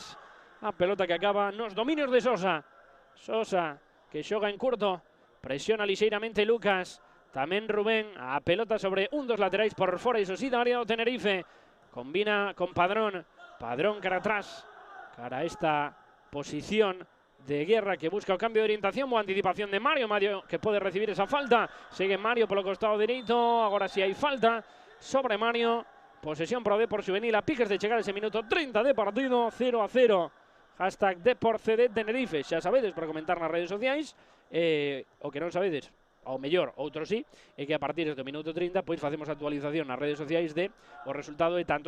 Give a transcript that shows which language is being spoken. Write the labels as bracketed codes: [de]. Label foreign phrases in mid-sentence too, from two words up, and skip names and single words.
[gl] A pelota que acaba nos dominios de Sosa. Sosa que xoga en curto, presiona lixeiramente Lucas. Tamén Rubén, a pelota sobre un dos laterais por fora, iso sí, da área do Tenerife. Combina con Padrón. Padrón cara atrás, cara a esta posición de Guerra, [es] que busca el cambio de orientación o anticipación de Mario. Mario que puede recibir esa falta. Sigue Mario por el costado derecho. Ahora sí hay falta sobre Mario. [gl] Posesión pro Depor Juvenil a piques de chegar ese minuto 30 de partido. 0-0. Hashtag DeporCD Tenerife. Xa sabedes para comentar nas redes sociais. O que non sabedes, ou mellor, outro sí, é que a partir do minuto 30 pois facemos actualización nas redes sociais de o resultado de tanto.